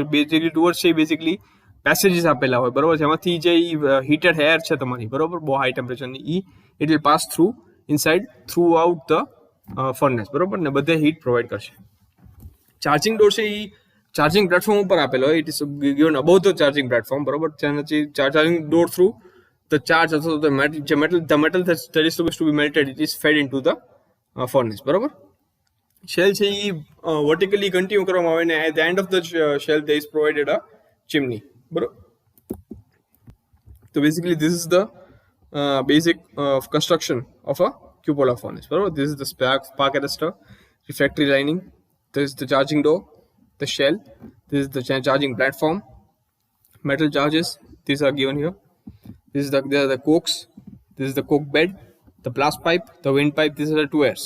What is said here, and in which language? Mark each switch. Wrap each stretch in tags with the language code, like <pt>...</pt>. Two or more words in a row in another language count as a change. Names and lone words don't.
<en>basically tuyeres</en> <gu>છે</gu> <en>basically passages</en> <gu>આપેલા હોય, બરોબર, જેમાંથી જે</gu> <en>heated air</en> <gu>છે તમારી, બરોબર, બહુ</gu> <en>high temperature, it will pass through inside through out the furnace,</en> <gu>બરોબર, ને બધે</gu> <en>heat provide</en> <gu>કરશે.</gu> <en>charging door</en> <gu>છે એ</gu> <en>charging platform</en> <gu>ઉપર આપેલો હોય,</gu> <en>it is given above the charging platform,</en> <gu>બરોબર.</gu> <en>charging door through the charge અથવા the metal that is supposed to be melted, it is fed into the furnace,</en> <gu>બરોબર.</gu> <en>શેલ</en> <gu>છે એ</gu> <en>vertically continue</en> <gu>કરવામાં આવે, ને</gu> <en>at the end of the shell there is provided a chimney,</en> <gu>બરોબર.</gu> <en>તો basically this is the basic construction of a cupola furnace, બરોબર. This is the spark arrestor, refractory lining, this is the charging door, the shell, this is the charging platform, metal charges, these are given here. This is the cokes, this is the coke bed, the blast pipe, the wind pipe, these are the two airs.</en>